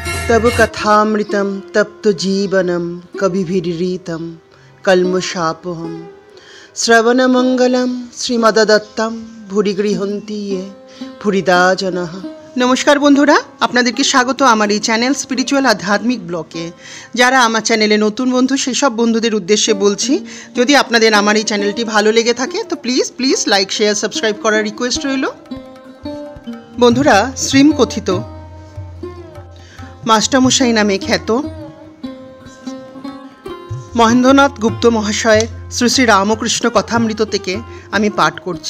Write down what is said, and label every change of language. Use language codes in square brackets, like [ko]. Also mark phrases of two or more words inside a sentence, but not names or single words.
[sa] तब कथामृतं तप्त जीवनं कविभिरीतं कल्मषापहं श्रवणमंगलं श्रीमददत्तं भूरि गृहन्ति ये भूरिदा जनः। [bn] নমস্কার বন্ধুরা, আপনাদেরকে স্বাগত আমার এই চ্যানেল স্পিরিচুয়াল আধ্যাত্মিক ব্লকে। যারা আমার চ্যানেলে নতুন বন্ধু সেই সব বন্ধুদের উদ্দেশ্যে বলছি, যদি আপনাদের আমার এই চ্যানেলটি ভালো লেগে থাকে তো প্লিজ [en] like share subscribe [bn] করার রিকোয়েস্ট রইল। বন্ধুরা, শ্রীম কথিত মাস্টারমশাই নামে খ্যাত মহেন্দ্রনাথ গুপ্ত মহাশয়ের শ্রী শ্রী রামকৃষ্ণ কথামৃত থেকে আমি পাঠ করছি।